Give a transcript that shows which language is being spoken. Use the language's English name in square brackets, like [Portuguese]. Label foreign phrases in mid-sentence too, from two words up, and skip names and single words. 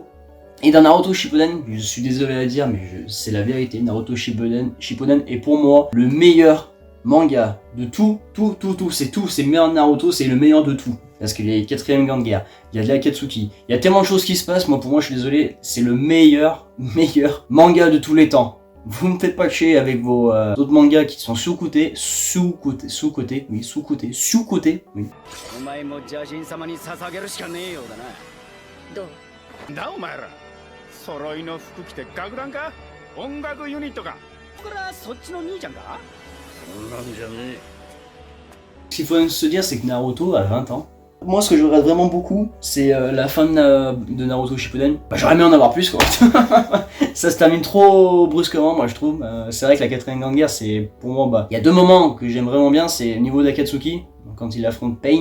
[French] Et dans Naruto Shippuden, je suis désolé à dire, mais c'est la vérité, Naruto Shippuden est pour moi le meilleur manga de tout, c'est le meilleur de Naruto, c'est le meilleur de tout. Parce qu'il y a la 4ème grande guerre, il y a de l'Akatsuki, il y a tellement de choses qui se passent, moi pour moi je suis désolé, c'est le meilleur manga de tous les temps. Vous me faites pas chier avec vos autres mangas qui sont sous-cotés, oui. [Japanese] だお前ら揃いの服着て学ランか音楽ユニットかこれはそっちの兄ちゃんかそんなんじゃねえ [French] Ce qu'il faut se dire, c'est que Naruto a 20 ans. Moi, ce que je regrette vraiment beaucoup, c'est la fin de Naruto Shippuden. Bah, j'aurais aimé en avoir plus, quoi. Ça se termine trop brusquement, moi, je trouve. C'est vrai que la 4ème grande guerre, c'est, pour moi, bah, il y a deux moments que j'aime vraiment bien, c'est au niveau d'Akatsuki, quand il affronte Pain.